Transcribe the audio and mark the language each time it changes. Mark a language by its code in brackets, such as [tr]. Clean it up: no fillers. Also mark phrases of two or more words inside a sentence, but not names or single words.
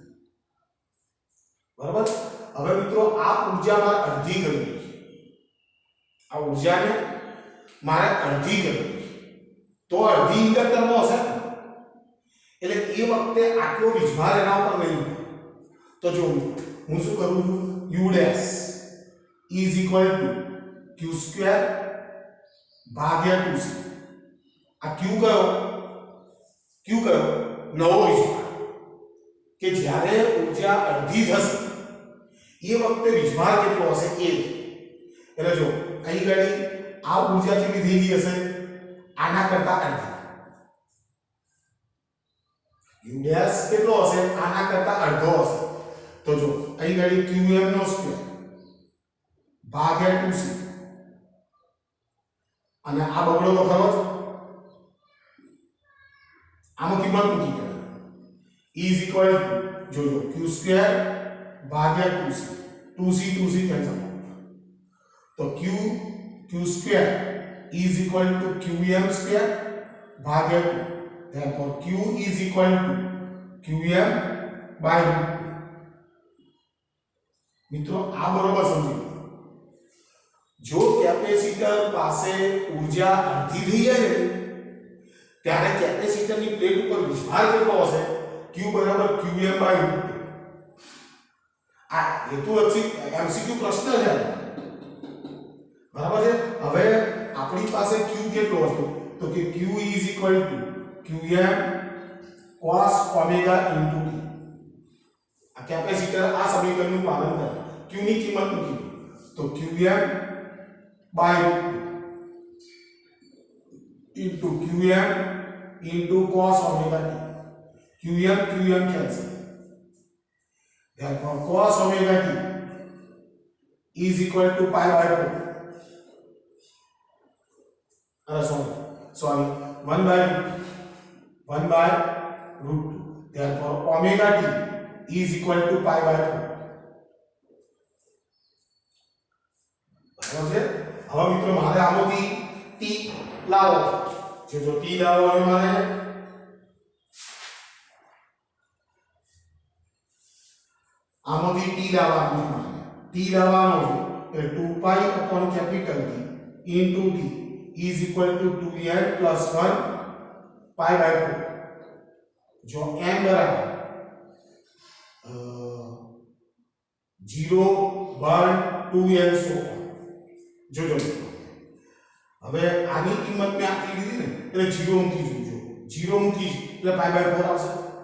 [gu] બરાબર હવે મિત્રો આ ઊર્જામાં અડધી કરવી છે આ ઊર્જાને મારે અડધી કરવી તો અડધી ઇન્ડક્ટરમાં હશે એટલે એ વખતે આટલો વીજભાર એના ઉપર નહીં તો જો હું શું કરું છું [en] u dash is equal to q square [gu] ભાગ્યા 2c આ q કયો નવો વીજભાર કે જ્યારે ઊર્જા અડધી થશે એ વખતે વીજભાર કેટલો હશે a એટલે જો અહીં ગાડી આ ઊર્જા કેટલી થઈ ગઈ હશે આના કરતા અડધી [en] u dash [gu] કેટલો હશે આના કરતા અડધો હશે તો જો અહીં ગાડી qm નો સ્ક્વેર ભાગ્યા 2c અને આ બગડો તો ખરો જ આમાં કિંમત મૂકી દે [en] is equal to [gu] જો q સ્ક્વેર ભાગ્યા 2c કેન્સલ તો [en] q square is equal to qm square [gu] भाग्य 2 [en] therefore q is equal to qm by root 2 [gu] મિત્રો આ બરોબર સમજી જો કેપેસિટર પાસે ઊર્જા અડધી થઈ જાય ને ત્યારે કેપેસિટરની પ્લેટ ઉપર વીજભાર કેટલો હશે q બરાબર [en] qm by root 2 [gu] આ હેતુલક્ષી એમસીક્યુ પ્રશ્ન છે બરાબર છે હવે આપણી પાસે q કેટલો હતો તો કે [en] q is equal to qm cos omega into t [gu] આ કેપેસિટર આ સમીકરણનું પાલન કરે q ની કિંમત મૂકી તો [en] qm by into qm into cos omega t qm cancel therefore cos omega t is equal to pi by 4 sorry 1 by root 2 therefore omega t is equal to pi by 4 [gu] બરાબર છે હવે મિત્રો મારે આમાંથી t લાવો જો t લાવો એટલે મારે આમાંથી t લાવવાનું છે એટલે [en] 2 pi upon capital T into t is equal to 2n plus 1 pi by 4 [gu] જો n બરાબર 0 1 2n સો જોજો મિત્રો હવે આની કિંમત મેં આપી દીધી ને એટલે 0 મૂકી જોજો 0 મૂકી એટલે π/4 આવશે